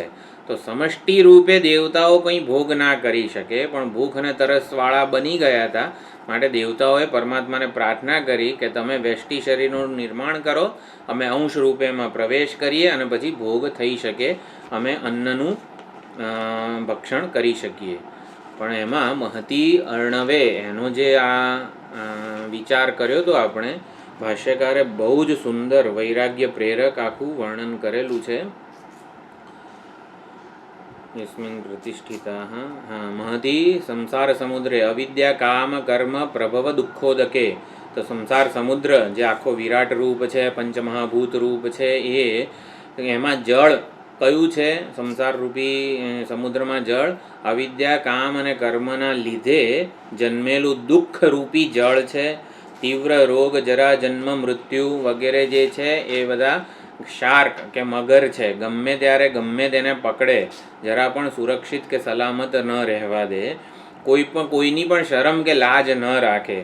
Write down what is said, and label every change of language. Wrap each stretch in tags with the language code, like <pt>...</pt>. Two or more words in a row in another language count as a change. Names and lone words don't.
<gu>તો સમષ્ટિ રૂપે દેવતાઓ કંઈ ભોગ ના કરી શકે, પણ ભૂખ અને તરસવાળા બની ગયા હતા, માટે દેવતાઓએ પરમાત્માને પ્રાર્થના કરી કે તમે વ્યષ્ટિ શરીરનું નિર્માણ કરો, અમે અંશ રૂપે એમાં પ્રવેશ કરીએ અને પછી ભોગ થઈ શકે, અમે અન્નનું ભક્ષણ કરી શકીએ. પણ એમાં</gu> <sa>મહતી અર્ણવે</sa> <gu>એનો જે આ વિચાર કર્યો તો આપણે ભાષ્યકારે બહુ જ સુંદર વૈરાગ્ય પ્રેરક આખું વર્ણન કરેલું છે.</gu> <sa>यस्मिन् प्रतिष्ठिताः महती संसार समुद्रे अविद्या काम कर्म प्रभव दुःखोदके।</sa> <gu>તો સંસાર સમુદ્ર જે આખો વિરાટ રૂપ છે, પંચમહાભૂત રૂપ છે, એમાં જળ કયું છે? સંસાર રૂપી સમુદ્રમાં જળ અવિદ્યા કામ અને કર્મના લીધે જન્મેલું દુઃખ રૂપી જળ છે. તીવ્ર રોગ જરા જન્મ મૃત્યુ વગેરે જે છે એ બધા શાર્ક કે મગર છે, ગમે ત્યારે ગમે તેને પકડે, જરા પણ સુરક્ષિત કે સલામત ન રહેવા દે, કોઈની પણ શરમ કે લાજ ન રાખે.</gu>